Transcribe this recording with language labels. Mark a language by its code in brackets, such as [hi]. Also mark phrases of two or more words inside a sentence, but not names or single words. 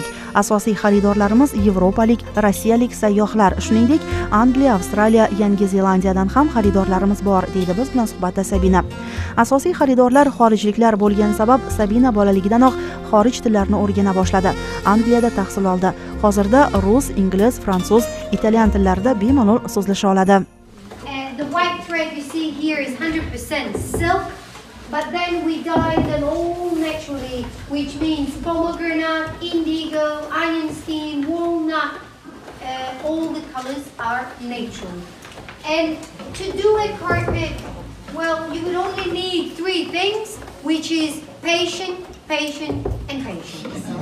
[uz] Asosiy xaridorlarimiz yevropalik, rossiyalik sayyohlar, shuningdek Angliya, Avstraliya, Yangi Zelandiyadan ham xaridorlarimiz bor, deydi biz bilan suhbatda Sabina. Asosiy xaridorlar xorijliklar bo'lgani sabab Sabina bolaligidanoq xorij tillarini o'rgana boshladi. Angliyada tahsil oldi. Hozirda rus, ingliz, fransuz, italyan tillarida bemalol so'zlasha oladi. [en] The white thread you see here is 100% silk, but then we dyed them all naturally, which means pomegranate, indigo, iron skin, walnut, all the colors are natural. And to do a carpet, well, you would only need 3 things, which is patience, patience, and patience.